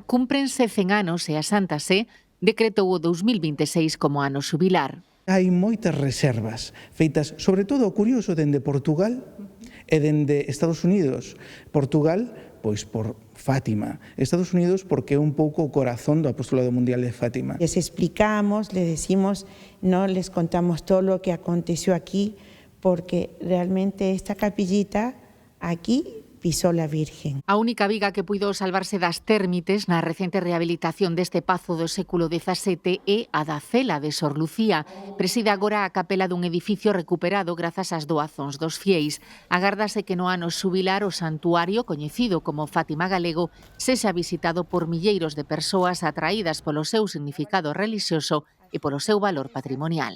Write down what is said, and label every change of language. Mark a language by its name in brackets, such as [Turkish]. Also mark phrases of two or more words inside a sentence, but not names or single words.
[Galician] Cúmprense 100 anos e a Santa Sé decretou o 2026 como ano xubilar. Hai moitas reservas feitas, sobre todo, curioso, dende Portugal e dende Estados Unidos. Portugal, pois por Fátima. Estados Unidos porque é un pouco o corazón do Apostolado Mundial de Fátima. [Spanish] Les explicamos, les decimos, no les contamos todo lo que aconteció aquí, porque realmente esta capillita aquí pisou la Virgen. [Galician] A única viga que puido salvarse das térmites na recente rehabilitación deste pazo do século XVII é a da cela de Sor Lucía. Preside agora a capela dun edificio recuperado grazas ás doazóns dos fieis. Agárdase que no ano xubilar o santuario, coñecido como Fátima Galego, sexa visitado por milleiros de persoas atraídas polo seu significado relixioso e polo seu valor patrimonial.